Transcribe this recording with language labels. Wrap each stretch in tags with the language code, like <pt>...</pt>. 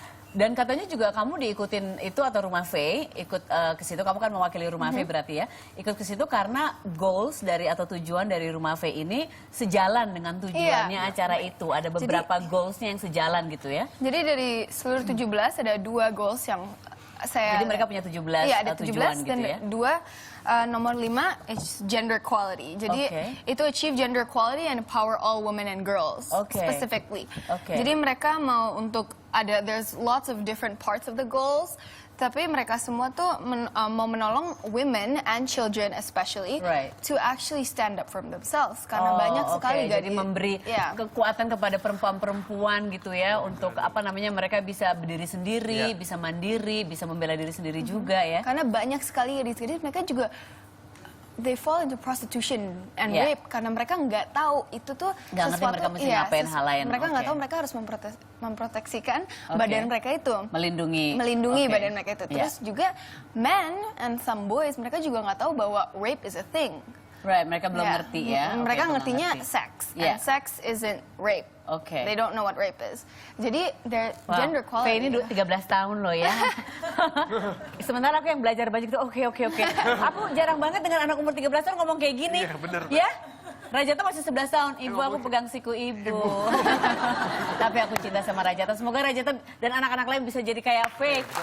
<id>Dan katanya juga kamu diikutin itu atau Rumah Faye, ikut ke situ, kamu kan mewakili Rumah Faye berarti ya, ikut ke situ karena goals dari atau tujuan dari Rumah Faye ini sejalan dengan tujuannya acara itu. Ada beberapa goalsnya yang sejalan gitu ya. Jadi dari seluruh 17 ada 2 goals yang Jadi mereka punya 17 ada 17 tujuan dan gitu ya.</id> <en>2</en> <id>nomor</id> <en>5 is gender equality.</en> <id>Jadi itu</id> <en>achieve gender equality and empower all women and girls specifically.</en> <id>Jadi mereka mau untuk</id> <en>there's lots of different parts of the goals.</en> <id>Tapi mereka semua tuh mau menolong</id> <en>women and children especially to actually stand up for themselves</en> <id>karena banyak sekali jadi memberi kekuatan kepada perempuan-perempuan gitu ya untuk apa namanya mereka bisa berdiri sendiri, bisa mandiri, bisa membela diri sendiri juga ya. Karena banyak sekali di sini mereka juga</id> <en>they fall into prostitution and rape</en> <id>karena mereka nggak tahu itu tuh sesuatu mereka mesti ngapain hal lain. Mereka nggak tahu mereka harus memproteksikan badan mereka itu, melindungi badan mereka itu. Terus juga</id> <en>men and some boys</en> <id>mereka juga nggak tahu bahwa</id> <en>rape is a thing.</en> <id>Mereka belum ngerti ya. Mereka ngertinya sex,</id> <en>and sex isn't rape. They don't know what rape is.</en> <id>Jadi gender equality. Faye ini 13 tahun loh ya. Sementara aku yang belajar banyak itu oke. Aku jarang banget dengan anak umur 13 tahun ngomong kayak gini. Iya, bener. Ya? Rajata masih 11 tahun. Ibu, aku pegang siku ibu. Tapi aku cinta sama Rajata. Semoga Rajata dan anak-anak lain bisa jadi kayak Faye.</id>